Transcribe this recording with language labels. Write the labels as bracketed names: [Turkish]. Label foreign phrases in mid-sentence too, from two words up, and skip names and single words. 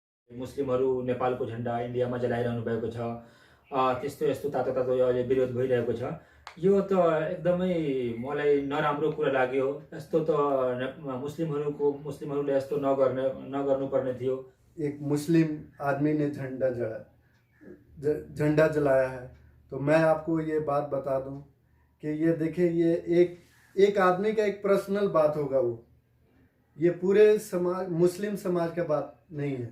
[Nepali] मुस्लिमहरू नेपालको झन्डा इन्डियामा जलाइरहनु भएको छ। त्यस्तो यस्तो तातो तातो अहिले विरोध भइरहेको छ। यो त एकदमै मलाई नराम्रो कुरा लाग्यो। यस्तो त मुस्लिमहरूले यस्तो नगर्नुपर्ने थियो। [Hindi] एक मुस्लिम आदमी ने झंडा जलाया है, तो मैं आपको ये बात बता दूं कि ये देखिए, ये एक आदमी का एक पर्सनल बात होगा, वो ये पूरे समाज, मुस्लिम समाज का बात नहीं है।